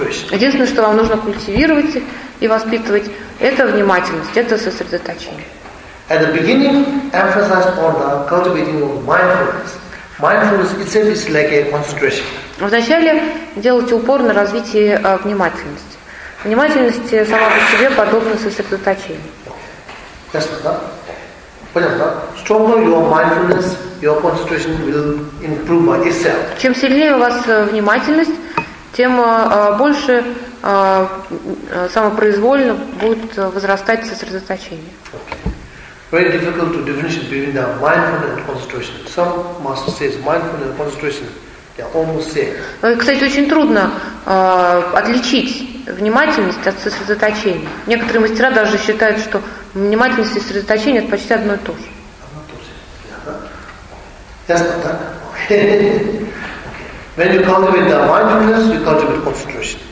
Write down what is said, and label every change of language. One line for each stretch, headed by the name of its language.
Russian: Единственное, что вам нужно культивировать и воспитывать, это внимательность, это сосредоточение.
English: At the beginning, emphasize on the cultivating of mindfulness. Mindfulness itself is like a concentration.
Russian: Вначале делайте упор на развитие внимательности. Внимательность сама по себе подобна сосредоточению. Ясно, да? Понятно.
English: Stronger your mindfulness, your concentration will improve by itself.
Russian: Чем сильнее у вас внимательность, тем больше самопроизвольно будет возрастать сосредоточение.
English: Very difficult to differentiate between the mindfulness and concentration. Some master says mindfulness and concentration, they are almost same.
Russian: Кстати, очень трудно отличить внимательность от сосредоточения. Некоторые мастера даже считают, что внимательность и сосредоточение — это почти одно и то же. Ясно, так?
English: When you cultivate the mindfulness, you cultivate concentration.